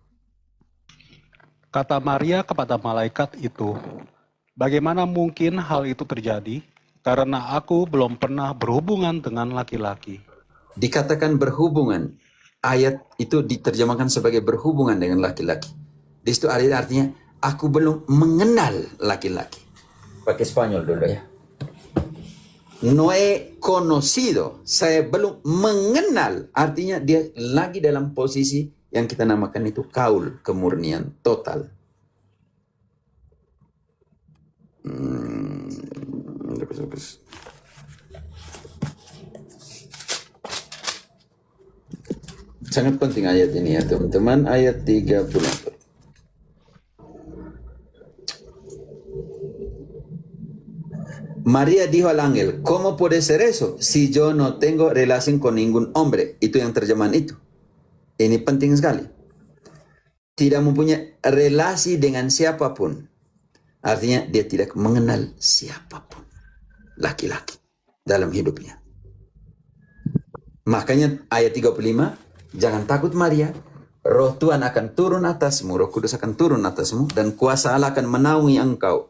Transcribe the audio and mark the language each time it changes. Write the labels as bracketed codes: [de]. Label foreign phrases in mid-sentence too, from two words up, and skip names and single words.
[id] Kata Maria kepada malaikat itu, bagaimana mungkin hal itu terjadi? Karena aku belum pernah berhubungan dengan laki-laki. Dikatakan berhubungan. Ayat itu diterjemahkan sebagai berhubungan dengan laki-laki. Di situ artinya, aku belum mengenal laki-laki. Pakai Spanyol dulu ya. [es] No he conocido. [id] Saya belum mengenal. Artinya dia lagi dalam posisi yang kita namakan itu kaul, kemurnian total. Sangat penting ayat ini ya teman-teman. Ayat 34. [es] María dijo al ángel, ¿cómo puede ser eso si yo no tengo relación con ningún hombre? [id] Itu yang terjemahan itu. Ini penting sekali. Tidak mempunyai relasi dengan siapapun. Artinya dia tidak mengenal siapapun. Laki-laki dalam hidupnya. Makanya ayat 35, jangan takut Maria, Roh Tuhan akan turun atasmu, Roh Kudus akan turun atasmu, dan kuasa Allah akan menaungi engkau.